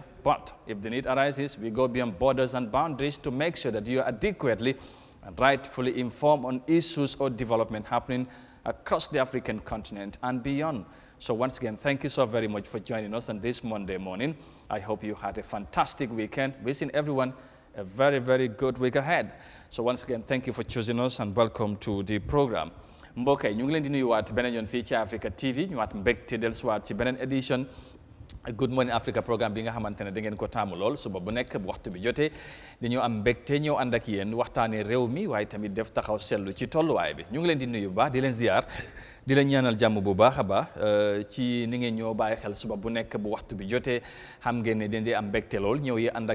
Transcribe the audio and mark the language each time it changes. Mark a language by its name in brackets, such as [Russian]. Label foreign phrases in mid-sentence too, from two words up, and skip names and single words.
[English] But if the need arises, we go beyond borders and boundaries to make sure that you are adequately and rightfully informed on issues or development happening across the African continent and beyond. So once again, thank you so very much for joining us on this Monday morning. I hope you had a fantastic weekend. Wishing everyone a very, very good week ahead. So once again, thank you for choosing us and welcome to the program. [Wolof] mbokk yi ñu ngi leen di nuyuwaat beneen yoon fii ci Africa TV ñu waat mbégte dellusiwaat ci beneen édition Good Morning Africa programme bi nga xamante ne da ngeen ko taamu lool suba bu nekk bu waxtu bi jotee dañoo am mbégte ñëw ànd ak yéen waxtaanee réew mi waaye tamit def taxaw seetlu ci tolluwaay bi ñu ngi leen di nuyu bu baax di leen ziar di leen ñaanal jàmm bu baax a baax ci ni ngeen ñoo bàyyi xel suba bu nekk bu waxtu bi jotee xam ngeen ne dañ di am mbégte lool ñëw yi ànd